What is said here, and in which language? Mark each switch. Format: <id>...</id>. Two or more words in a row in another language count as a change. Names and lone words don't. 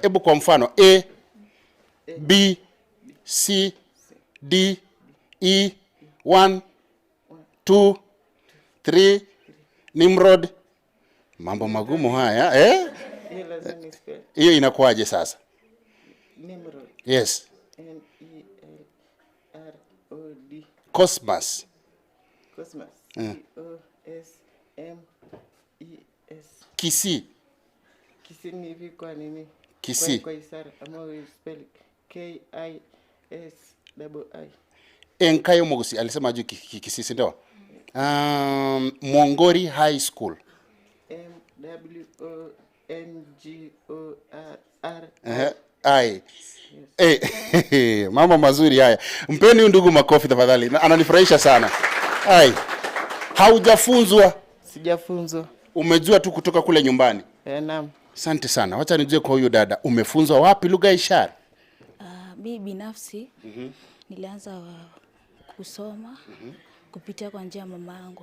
<sw>Hebu kwa mfano A, B, C, D, E, 1, 2, 3, Nimrod. Mambo magumu haya, Hiyo inakuaje sasa? Nimrod. Yes. N-E-M-R-O-D. Cosmas. Cosmas. C-O-S-M-E-S. Kisii. Kisii ni hivi kwa nini? Kisii. Kwa ishara ama</sw> <en>we spell</en> <sw>K-I-S-I-I.</sw> <guz>Enkayo Mogusi</guz> <sw>alisema juu Kisii ndio. Mwongori High School. M-W-O-N-G-O-R-I. Mama mazuri haya. Mpeni huyu ndugu makofi tafadhali. Ananifurahisha sana. Haujafunzwa? Sijafunzwa. Umejua tu kutoka kule nyumbani? Naam. Asante sana. Wacha nijue kwa huyu dada. Umefunzwa wapi lugha ya ishara? Mimi binafsi nilianza kusoma kupitia kwa njia ya mama yangu.</sw>